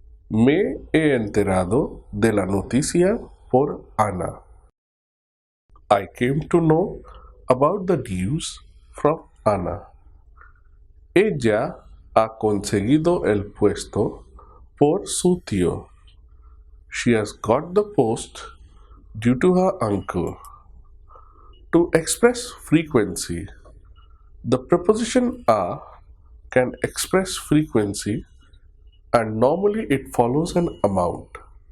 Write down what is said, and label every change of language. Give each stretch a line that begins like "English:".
Spanish: Me he enterado de la noticia por Ana.
English: I came to know about the news from Ana.
Spanish: Ella ha conseguido el puesto por su tío.
English: She has got the post due to her uncle. To express frequency, the preposition a can express frequency and normally it follows an amount.